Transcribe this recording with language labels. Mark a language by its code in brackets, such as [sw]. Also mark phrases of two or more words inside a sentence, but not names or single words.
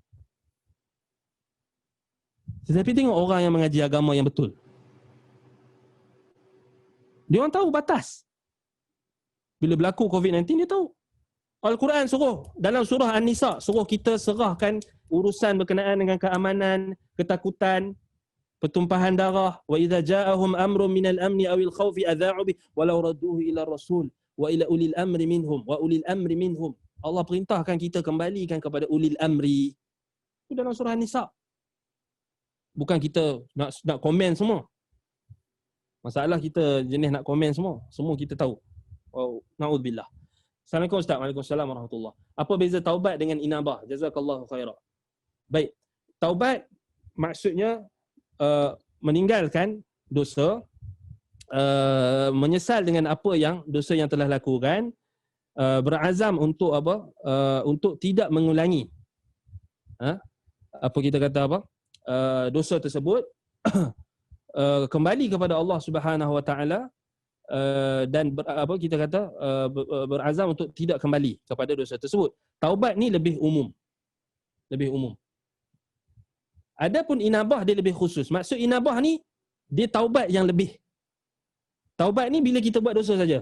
[ms] Tetapi tengok orang yang mengaji agama yang betul. Dia orang tahu batas. Bila berlaku COVID-19, dia tahu. Al-Quran suruh, dalam surah An-Nisa, suruh kita serahkan urusan berkenaan dengan keamanan, ketakutan, pertumpahan darah. [ar] وإذا جاءهم أمر من الأمن أو الخوف أذاعوا به ولو ردوه إلى رسول وإلى أولي الأمر منهم وأولي الأمر منهم. [ms] Allah perintahkan kita kembalikan kepada [ar] أولي الأمر. [ms] Itu dalam surah An-Nisa. Bukan kita nak komen semua. Masalah kita jenis nak komen semua. Semua kita tahu. Oh, na'udzubillah. Assalamualaikum Ustaz. [ar] وعليكم السلام ورحمة الله. [ms] Apa beza taubat dengan inabah? [ar] جزاك الله خيرا. [ms] Baik. Taubat maksudnya meninggalkan dosa, menyesal dengan apa yang dosa yang telah lakukan, berazam untuk apa? Untuk tidak mengulangi. Apa kita kata apa? Dosa tersebut kembali kepada Allah [ar] سبحانه وتعالى [ms] dan kita kata berazam untuk tidak kembali kepada dosa tersebut. Taubat ni lebih umum. Lebih umum. Adapun inabah dia lebih khusus. Maksud inabah ni dia taubat yang lebih. Taubat ni bila kita buat dosa saja.